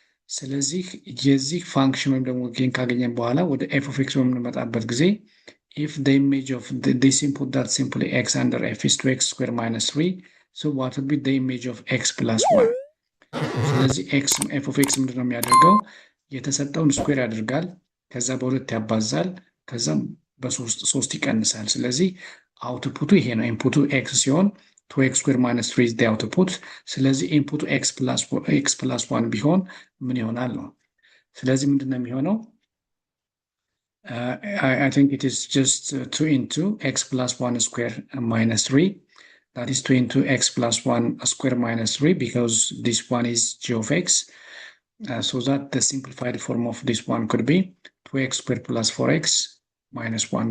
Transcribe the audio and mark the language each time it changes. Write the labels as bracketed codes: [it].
[am] ስለዚህ የዚህ ፋንክሽን ወይም ደግሞ ጌን ካገኘን በኋላ ወደ f of x በምንመጣበት ጊዜ [en] if the image of this input that simply x under f is 2x squared minus 3, so what would be the image of x plus 1? [am] ስለዚህ f of x ምንድነው የሚያደርገው? የተሰጠውን ስኩዌር ያደርጋል፣ ከዛ በሁለት ያባዛል፣ ከዛ በሶስት ይቀንሳል። ስለዚህ አውትፑቱ ይሄ ነው። ኢንፑቱ x ሲሆን [en] 2x squared minus 3 is the output. [am] ስለዚህ ኢንፑቱ x plus 1 ቢሆን ምን ይሆናል ነው። ስለዚህ ምንድነው የሚሆነው? [en] I think it is just 2 into x plus 1 square minus 3. That is 2 into x plus 1 square minus 3, because this one is g of x. So that the simplified form of this one could be 2x squared plus 4x minus 1.